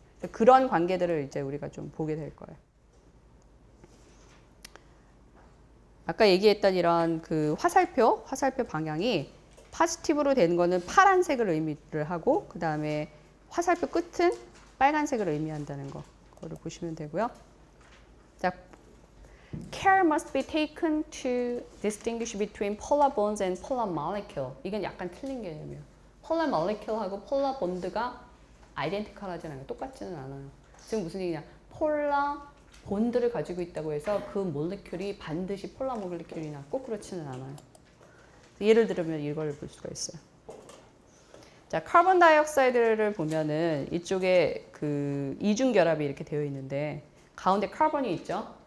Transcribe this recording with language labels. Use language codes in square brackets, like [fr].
[ko] 그런 관계들을 이제 우리가 좀 보게 될 거예요. 아까 얘기했던 이런 그 화살표 방향이 포지티브로 되는 거는 파란색을 의미를 하고 그 다음에 화살표 끝은 빨간색을 의미한다는 거를 보시면 되고요. [en] 자, care must be taken to distinguish between polar bonds and polar molecule. [ko] 이건 약간 틀린 개념이에요. polar molecule하고 polar bond가 identical하진 않아요. 똑같지는 않아요. 지금 무슨 얘기냐? polar 본드를 가지고 있다고 해서 그 몰레큘이 반드시 폴라 몰레큘이나 꼭 그렇지는 않아요. 예를 들면 이걸 볼 수가 있어요. 자, 카본 다이옥사이드를 보면은 이쪽에 그 이중 결합이 이렇게 되어 있는데 가운데 카본이 있죠.